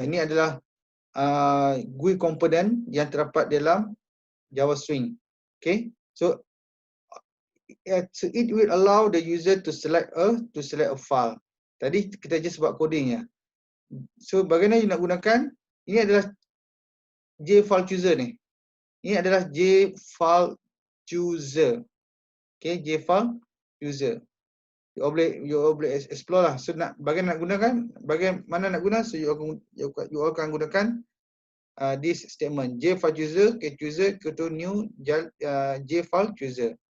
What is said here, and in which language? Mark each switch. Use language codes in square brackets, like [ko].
[ms] Ini adalah GUI komponen yang terdapat dalam Java Swing. [en] Okay, so it will allow the user to select a file. [ms] Tadi kita just buat coding ya. So bagaimana you nak gunakan? Ini adalah J-file chooser ni. Ini adalah J-file chooser. Okay, J-file chooser. You boleh explore lah. So bagaimana nak gunakan? Bagaimana nak guna? So you akan gunakan [en] this statement [ms] J-file chooser, chooser to new J-file chooser.